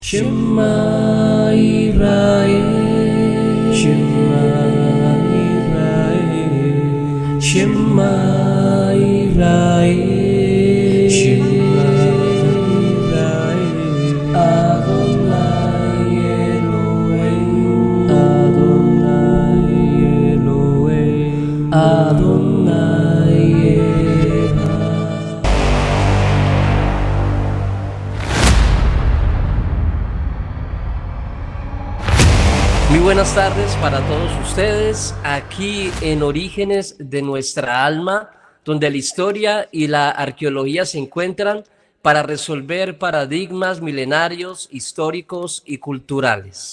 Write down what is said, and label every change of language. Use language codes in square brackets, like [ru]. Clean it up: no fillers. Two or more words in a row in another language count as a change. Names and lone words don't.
[he] שמע ישראל, שמע ישראל, שמע ישראל, שמע ישראל, אדני אלהים, אדני אלהים, אדני אחד. [es] Muy buenas tardes para todos ustedes, aquí en Orígenes de nuestra alma, donde la historia y la arqueología se encuentran para resolver paradigmas milenarios, históricos y culturales.